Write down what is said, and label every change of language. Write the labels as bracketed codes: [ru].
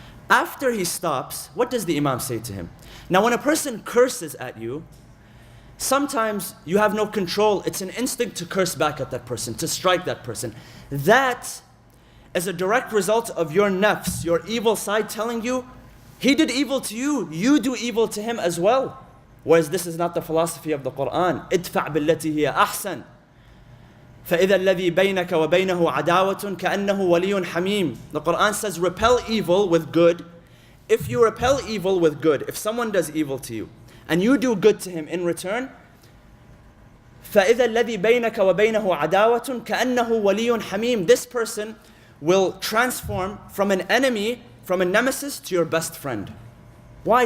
[en] After he stops, what does the Imam say to him? Now when a person curses at you, sometimes you have no control. It's an instinct to curse back at that person, to strike that person. That is a direct result of your nafs, your evil side telling you, He did evil to you, you do evil to him as well. Whereas this is not the philosophy of the Quran. [ar] ادفع بالتي هي أحسن فإذا الذي بينك وبينه عداوة كأنه ولي حميم. [en] The Quran says repel evil with good. If you repel evil with good, if someone does evil to you and you do good to him in return, [ar] فإذا الذي بينك وبينه عداوة كأنه ولي حميم. [en] This person will transform from an enemy, from a nemesis to your best friend. Why?